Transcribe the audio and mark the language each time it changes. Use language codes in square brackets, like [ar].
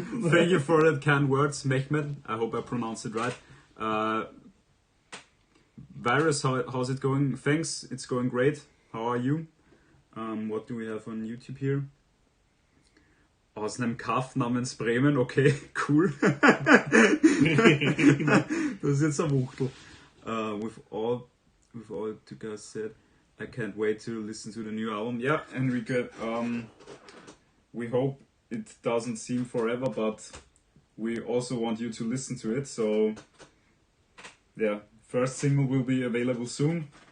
[en] Thank you for that kind words, Mehmet. I hope I pronounced it right. Virus, how's it going? Thanks, it's going great. How are you? What do we have on YouTube here? [de] Aus einem Kaff namens Bremen, okay, cool. Das ist jetzt ein Wuchtel. [en] With all you guys said, I can't wait to listen to the new album. Yeah, Enrique, we hope it doesn't seem forever, but we also want you to listen to it. So, yeah, first single will be available soon.